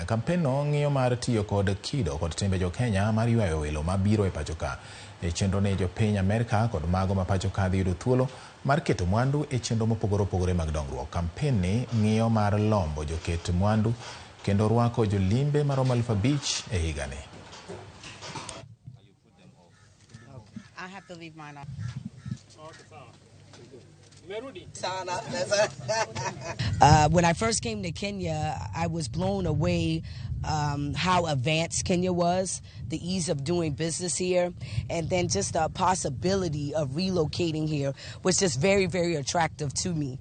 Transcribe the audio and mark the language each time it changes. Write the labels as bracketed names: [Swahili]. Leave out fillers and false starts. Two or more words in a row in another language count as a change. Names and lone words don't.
[Luo (Kenya and Tanzania)] Kampen no ng'iyo mar tiyo kod kido kod timbe jo Kenya mar ywayo welo mabiro e pachoka. E chenro ne jo piny Amerika kod mago ma pachoka dhi yudo thuolo mar keto mwandu e chenro mopogore opogore mag dongruok. Kampen ni ng'iyo mar lombo joket mwandu kendo rwako jolimbe maromo 5,000 e higani. [English] I have to leave mine off. When I first came to Kenya, I was blown away how advanced Kenya was, the ease of doing business here, and then just the possibility of relocating here was just very, very attractive to me.